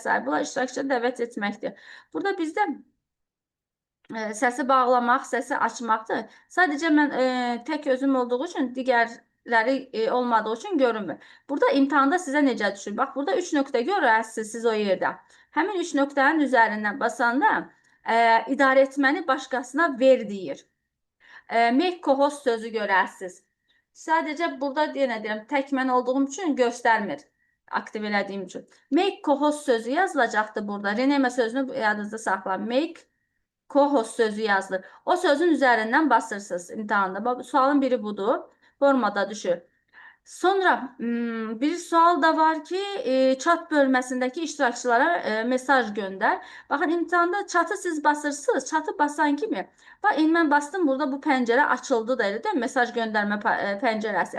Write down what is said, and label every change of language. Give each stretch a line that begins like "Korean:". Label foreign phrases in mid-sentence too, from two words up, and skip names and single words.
Azerbaijani: Bunlar iştirakçıları dəvət etməkdir. Burada bizdə səsi bağlamaq, səsi açmaqdır. Sadəcə mən tək özüm olduğu üçün, digərləri olmadığı üçün görünmür. Burada imtahanda sizə necə düşür? Bax, burada 3 nöqtə görərsiniz siz o yerdə. Həmin 3 nöqtənin üzərindən basanda idarə etməni başqasına ver deyir.
English: Make co-host
Azerbaijani: sözü görərsiniz. Sadəcə burada yenə deyirəm, tək mən olduğum üçün göstərmir, aktiv elədiyim üçün.
English: Make co-host
Azerbaijani: sözü yazılacaqdır burada. Rename sözünü yadınızda saxlayın.
English: Make co-host
Azerbaijani: sözü yazılır. O sözün üzərindən basırsınız imtahanda. Sualın biri budur. Formada düşür. Sonra bir sual da var ki, chat bölməsindəki iştirakçılara mesaj göndər. Baxın, imtahanda chatı siz basırsınız. Chatı basan kimi, bax, mən bastım, burada bu pəncərə açıldı da, elə də mesaj göndərmə pəncərəsi.